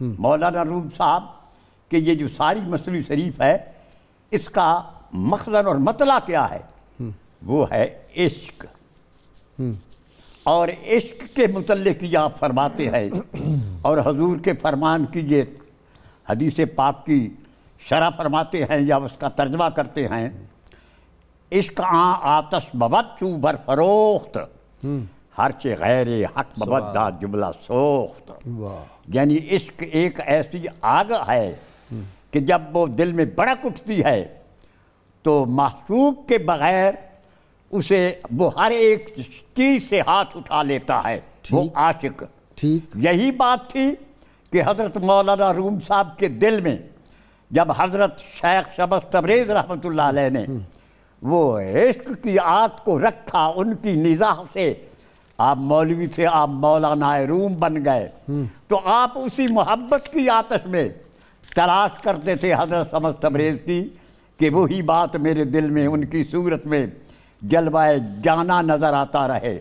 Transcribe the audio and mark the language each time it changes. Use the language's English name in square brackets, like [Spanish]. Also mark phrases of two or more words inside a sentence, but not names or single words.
[Urdu] مولانا روم صاحب کہ یہ جو ساری مثنوی شریف ہے اس کا مخزن اور مطلع کیا ہے؟ وہ ہے عشق، اور عشق کے متعلق یہ آپ فرماتے ہیں اور حضور کے فرمان کی یہ حدیث پاک کی شرح فرماتے ہیں یا اس کا ترجمہ کرتے ہیں، [Persian] عشق آن آتش ببد چو بر فروخت، ہرچہ غیر حق ببد دا جملہ سوخت۔ [Urdu] یعنی عشق ایک ایسی آگ ہے کہ جب وہ دل میں بڑک اٹھتی ہے تو معشوق کے بغیر اسے وہ ہر ایک چیز سے ہاتھ اٹھا لیتا ہے، وہ عاشق۔ ٹھیک، یہی بات تھی کہ حضرت مولانا روم صاحب کے دل میں جب حضرت شیخ شمس تبریز [Arabic] رحمۃ اللہ علیہ [Urdu] نے وہ عشق کی آگ کو رکھا، ان کی نزاع سے آپ مولوی تھے، آپ مولانا روم بن گئے، تو آپ اسی محبت کی آتش میں تلاش کرتے تھے حضرت شمس تبریز کی کہ وہی بات میرے دل میں ان کی صورت میں جلوہ جانا نظر آتا رہے۔